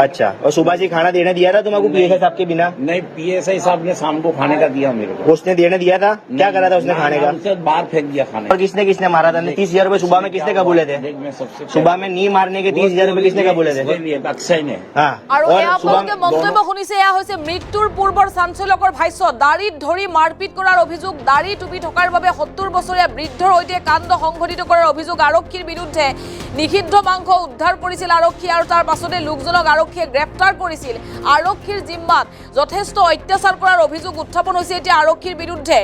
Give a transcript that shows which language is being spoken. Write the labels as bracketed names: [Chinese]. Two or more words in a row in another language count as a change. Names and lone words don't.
[Hindi] अच्छा, और सुबह से खाना देने दिया था तुमको पीएसआई साहब के बिना? नहीं, पीएसआई साहब ने शाम को खाने का दिया मेरे को। उसने देने दिया था? क्या करा था उसने खाने का? उसे बाहर फेंक दिया खाने और किसने किसने मारा था? 30,000 रुपए सुबह में किसने कबूले थे? देख, मैं सबसे सुबह में नी मारने के 30,000 रुपए किसने कबूले थे? लिए था अक्षय ने। हाँ, [Assamese] আৰু [Hindi] और [Assamese] এয়া [Hindi] सुबह [Assamese] আপোনালোকে মন্তব্য শুনিছে, এয়া হৈছে মৃত্যুৰ পূৰ্বৰ চাঞ্চল্যকৰ ভাষ্য। দাড়িত ধৰি মাৰপিট কৰাৰ অভিযোগ, দাড়ি টুপি থকাৰ বাবে 70 বছৰীয়া বৃদ্ধৰ সৈতে কাণ্ড সংঘটিত কৰাৰ অভিযোগ আৰক্ষীৰ বিৰুদ্ধে। নিষিদ্ধ মাংস উদ্ধাৰ কৰিছিল আৰক্ষী আৰু তাৰ পাছতে লোকজনক আৰক্ষীয়ে গ্ৰেপ্তাৰ কৰিছিল। আৰক্ষীৰ জিম্মাত যথেষ্ট অত্যাচাৰ কৰাৰ অভিযোগ উত্থাপন হৈছে এতিয়া আৰক্ষীৰ বিৰুদ্ধে।